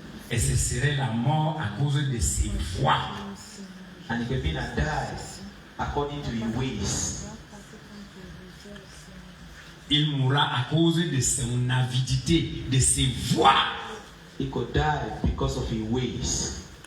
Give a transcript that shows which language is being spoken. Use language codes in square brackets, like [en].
[fr] Et ce serait la mort à cause de ses voix. [en] And you're going to die according to his ways. [fr] Il mourra à cause de son avidité, de ses voix. [en] He could die because of his ways.